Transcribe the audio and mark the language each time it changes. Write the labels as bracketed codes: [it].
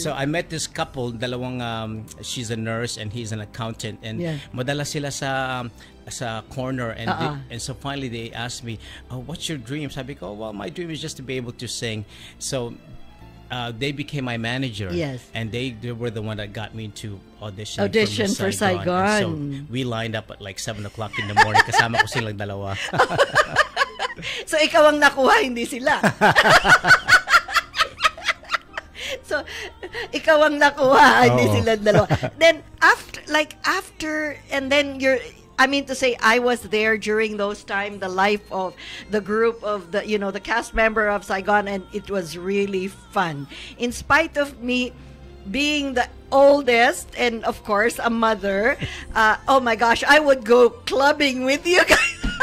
[en] So I met this couple, [tl] dalawang [en] she's a nurse and he's an accountant, and [tl] madala sila sa [en] corner, and and so finally they asked me, "Oh, what's your dream?" [tl] Sabi ko, [en] "Well, my dream is just to be able to sing." So they became my manager. Yes. And they were the one that got me into audition for Saigon. So we lined up at like 7 o'clock in the morning. [tl] Kasama ko silang dalawa. So ikaw ang nakuha, hindi sila. So ikaw ang nakuha, hindi sila dalawa. [en] Then after, and then I mean to say, I was there during those time, the life of the group of the cast member of Saigon, and it was really fun. In spite of me being the oldest and of course a mother, oh my gosh, I would go clubbing with you guys.